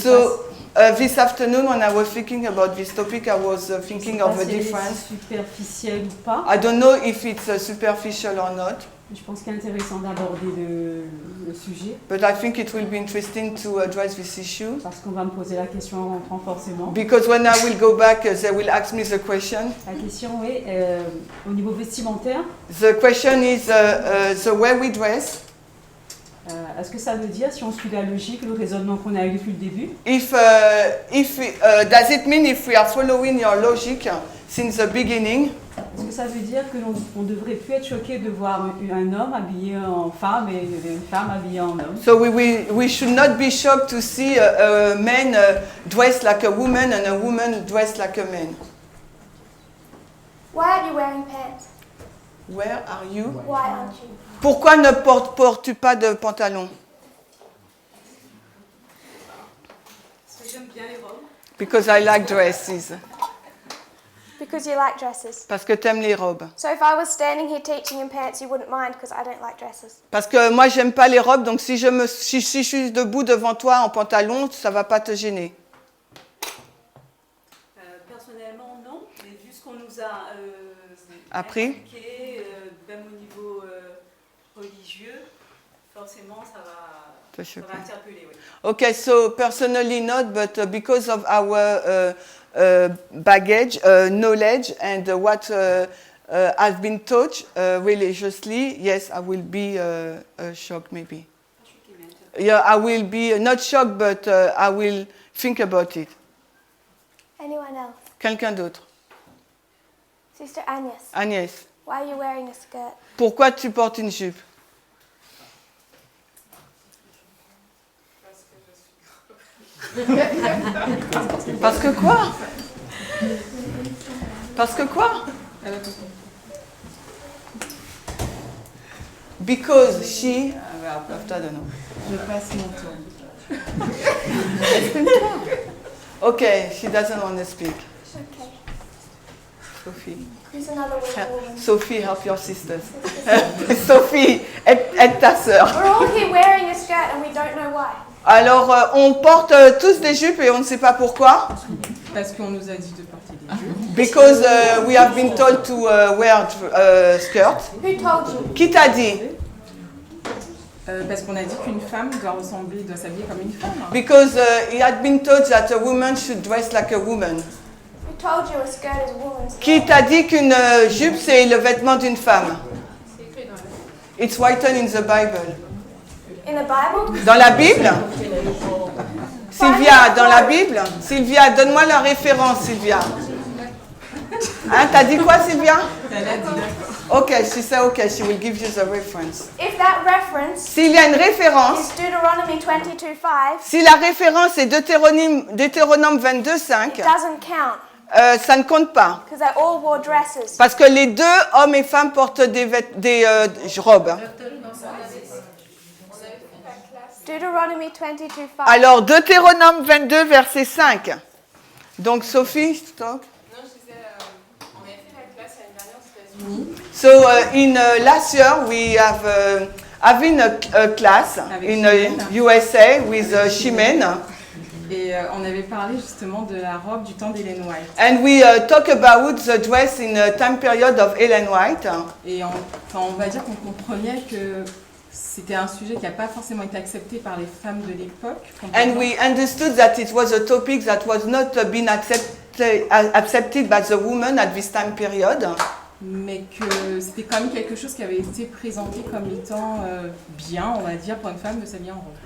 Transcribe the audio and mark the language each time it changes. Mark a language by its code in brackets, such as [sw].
[en] So this afternoon, when I was thinking about this topic, I was thinking [fr] pas [en] of a [fr] si elle est [en] difference. [fr] superficielle ou pas. [en] I don't know if it's superficial or not, [fr] Je pense qu'il est intéressant d'aborder le sujet [en] but I think it will be interesting to address this issue. [fr] parce qu'on va me poser la question en rentrant forcément. [en] Because when I will go back, they will ask me the question. [fr] La question est, au niveau vestimentaire, [en] The question is the way we dress. [fr] Est-ce que ça veut dire, si on suit la logique, le raisonnement qu'on a eu depuis le début, [en] Does it mean if we are following your logic since the beginning, [fr] est-ce que ça veut dire que l'on ne devrait plus être choqué de voir un homme habillé en femme et une femme habillée en homme? [en] so we should not be shocked to see a man dressed like a woman and a woman dressed like a man. Why aren't you wearing pants? Where are you? Why aren't you? [fr] Pourquoi ne portes-tu pas de pantalon? Parce que j'aime bien les robes. [en] Because I like dresses. Because you like dresses. [fr] Parce que t'aimes les robes. [en] So if I was standing here teaching in pants, you wouldn't mind because I don't like dresses. [fr] Parce que moi j'aime pas les robes, donc si je suis debout devant toi en pantalon, ça va pas te gêner. Personnellement, non. Mais vu ce qu'on nous a Appris. expliqué, même au niveau religieux, forcément, ça va interpeller. Oui. [en] Okay, so personally not, but because of our baggage, knowledge, and what has been taught religiously, yes, I will be shocked maybe. Yeah, I will be not shocked, but I will think about it. Anyone else? [fr] Quelqu'un d'autre? [en] Sister Agnes, [fr] Agnès, [en] why are you wearing a skirt? [fr] pourquoi tu portes une jupe? Parce que quoi? Parce que quoi? [en] Because she... I don't know. [fr] Je passe mon tour. [en] Okay, she doesn't want to speak. Okay. Sophie. Who's another woman? Sophie, help your sisters. [fr] Sophie, aide ta sœur. [en] We're all here wearing a skirt and we don't know why. [fr] Alors, on porte tous des jupes et on ne sait pas pourquoi. Parce qu'on nous a dit de porter des jupes. [en] Because we have been told to wear skirt. Who told you? [fr] Qui t'a dit? Parce qu'on a dit qu'une femme doit s'habiller comme une femme. [en] Because it had been taught that a woman should dress like a woman. Who told you a skirt is a woman's [fr] Qui [en] skirt? [fr] t'a dit qu'une jupe c'est le vêtement d'une femme? [en] It's written in the Bible. In the Bible? [fr] Dans la Bible? Sylvia, dans la Bible? Sylvia, donne-moi la référence, Sylvia. Hein, t'as dit quoi, Sylvia? Elle a dit [en] Okay, she said okay, she will give you the reference. If that reference [fr] S'il y a une référence, [en] is Deuteronomy 22:5, [fr] si la référence est Deutéronome 22:5, [en] doesn't count [fr] ça ne compte pas. [en] because they all wore dresses. [fr] Parce que les deux, hommes et femmes, portent des robes. [en] Deuteronomy 22:5. [fr] Alors, Deutéronome 22, verset 5. Donc, Sophie, talk. Non, je disais, on avait fait la classe l'année dernière aux États-Unis. [en] So, last year, we have having a class [fr] Avec [en] in [fr] Chimène. [en] USA with Chimène. [fr] Et on avait parlé justement de la robe du temps d'Ellen White. [en] And we talk about the dress in a time period of Ellen White. [fr] Et on va dire qu'on comprenait que c'était un sujet qui n'a pas forcément été accepté par les femmes de l'époque. [en] And we understood that it was a topic that was not being accepted by the women at this time period. [fr] Mais que c'était quand même quelque chose qui avait été présenté comme étant bien, on va dire, pour une femme de s'habiller en robe.